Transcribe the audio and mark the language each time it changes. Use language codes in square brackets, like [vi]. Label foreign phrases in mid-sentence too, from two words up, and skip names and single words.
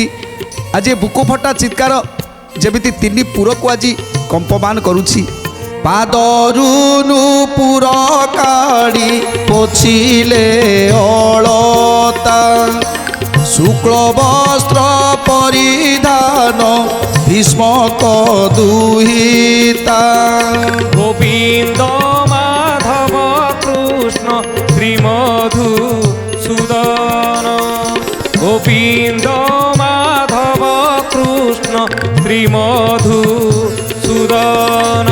[or] ଆଜି ବୁକୁ ଫଟା ଚିତ୍କାର ଯେମିତି ତିନି ପୁରକୁ ଆଜି କମ୍ପମାନ କରୁଛି। ପାଦରୁ ନୂପୁର କାଢ଼ି ପୋଛିଲେ ଅଳତା, ଶୁକ୍ଳ ବସ୍ତ୍ର ପରିଧାନ ଭୀଷ୍ମକ ଦୁହିତା। গোবিন্দ মাধব কৃষ্ণ শ্রীমধু সুদন, গোবিন্দ মাধব কৃষ্ণ শ্রীমধু সুদন।